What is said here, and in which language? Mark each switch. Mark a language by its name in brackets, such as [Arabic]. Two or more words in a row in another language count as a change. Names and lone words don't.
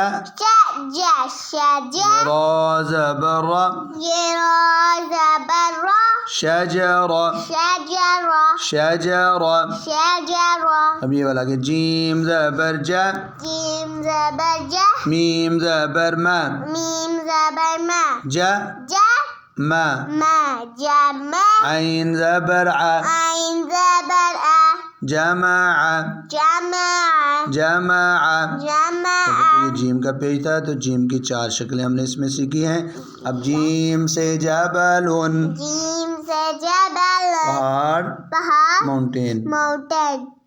[Urdu] شا جا، شا جا، را زبر را، یہ را زبر را، شجر، شجر، شجر۔ شجر، اب یہ والا کہ جیم زبر جا، جیم زبر جا، میم زبر ما، میم زبر ما، جا جا ما، ما، جمع، عین زبر ع، عین زبر ا، جمع، جمع، جمع۔ جمع، یہ جیم کا پیج تھا، تو جیم کی 4 شکلیں ہم نے اس میں سیکھی ہیں۔ اب جیم سے جبلون، جیم سے جبل، پہاڑ، پہاڑ، ماؤنٹین۔ ماؤنٹین۔